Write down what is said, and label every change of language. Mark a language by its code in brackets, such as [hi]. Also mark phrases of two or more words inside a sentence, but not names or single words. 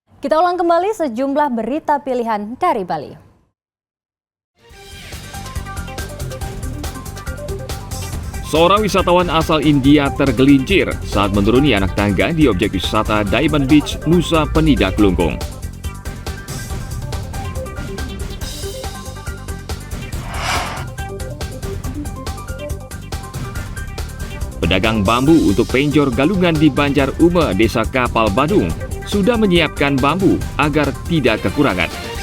[id] Kita ulang kembali sejumlah berita pilihan dari Bali. Seorang wisatawan asal India tergelincir saat menuruni anak tangga di objek wisata Diamond Beach, Nusa Penida, Kelungkung. Pedagang bambu untuk penjor galungan di Banjar Ume, Desa Kapal Badung, sudah menyiapkan bambu agar tidak kekurangan.